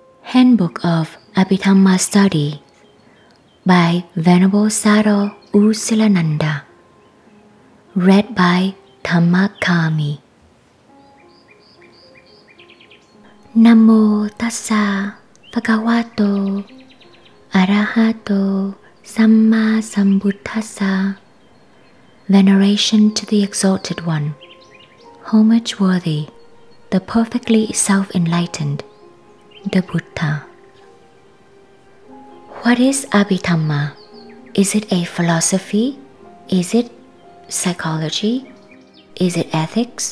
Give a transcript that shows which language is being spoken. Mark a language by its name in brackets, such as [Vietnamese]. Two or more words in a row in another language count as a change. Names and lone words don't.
[English] Handbook of Abhidhamma Study by Venerable Sayadaw Silananda. Read by Dhammakami. [Pali] Namo tassa bhagavato arahato samma sambuddhassa. [English] Veneration to the Exalted One, homage worthy, the perfectly self-enlightened, the Buddha. What is Abhidhamma? Is it a philosophy? Is it psychology? Is it ethics?